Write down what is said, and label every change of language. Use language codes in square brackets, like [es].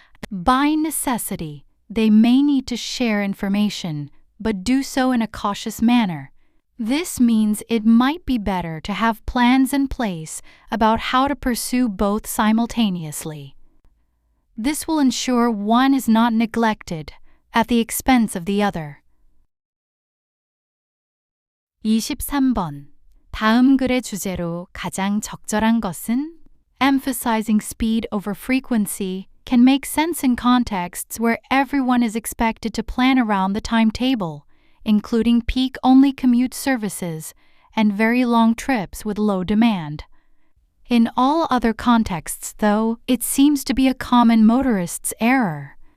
[en] By necessity, they may need to share information, but do so in a cautious manner. This means it might be better to have plans in place about how to pursue both simultaneously. This will ensure one is not neglected at the expense of the other. [ko] 23번. 다음 글의 주제로 가장 적절한 것은? [en] Emphasizing speed over frequency can make sense in contexts where everyone is expected to plan around the timetable, including peak-only commute services and very long trips with low demand. In all other contexts, though, it seems to be a common motorist's error.